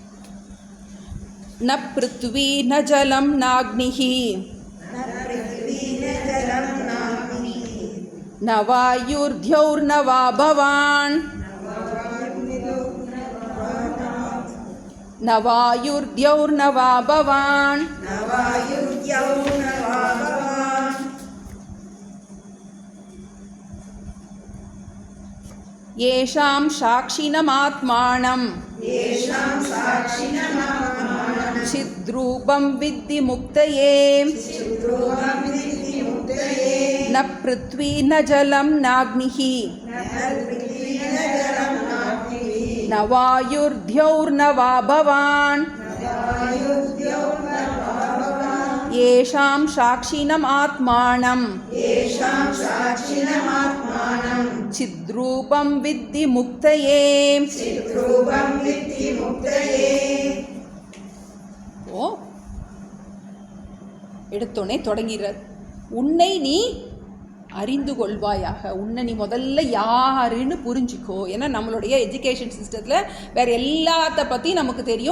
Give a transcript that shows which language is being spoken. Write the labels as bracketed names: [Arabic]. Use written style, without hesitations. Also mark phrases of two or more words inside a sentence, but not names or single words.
[Sanskrit] न पृथ्वी न जलं नाग्निः न वायुर्द्यौर्न वा भवान् न वायुर्द्यौर्न वा भवान् येषां साक्षिणमात्मानं चिद्रूपं विद्धि मुक्तये न पृथ्वी न जलं नाग्निः न वायुर्द्यौर्न वा भवान् येषां साक्षिणम् आत्मानं चिद्रूपं विद्धि मुक्तये. [Tamil] ஓ எடுத்தோடனே தொடங்கிறார். உன்னை நீ அறிந்து கொள்வாயாக. உன்னை நீ முதல்ல யாருன்னு புரிஞ்சிக்கோ. ஏன்னா நம்மளுடைய [English] education system [Tamil] வேறு எல்லாத்த பற்றியும் நமக்கு தெரியும்.